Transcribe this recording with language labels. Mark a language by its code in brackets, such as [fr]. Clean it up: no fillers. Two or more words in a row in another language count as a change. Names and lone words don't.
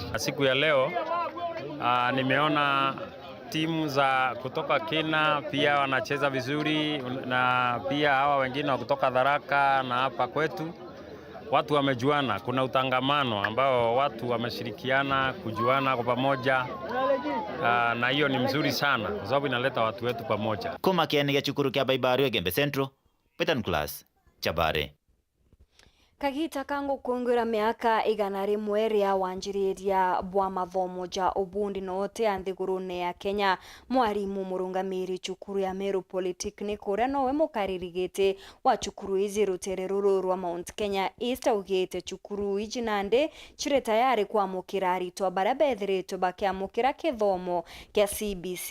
[sw] Siku ya leo nimeona timu za kutoka Kenya pia wanacheza vizuri, na pia hawa wengine wa kutoka Tharaka na hapa kwetu. Watu wamejuana, kuna utangamano ambao watu wameshirikiana kujuana kwa pamoja, na hiyo ni mzuri sana kwa sababu inaleta watu wetu pamoja. [mer] Kuma kiani chukuru kia Baibario Gembe Central, Petan Class, Chabare. Kagita kango kuongera miaka 100 ria wanjiriria bwa mathomo ja ubundi note anthigurune ya Kenya. Mwarimu murungamiri cukuru ya Meru Polytechnic uria nowe mukaririgite wa cukuru izi rutere ruru rwa Mount Kenya East ugite cukuru iji nande chire tayari kwamukira aritwa baria bethiritwe bakiamukira kithomo kia CBC.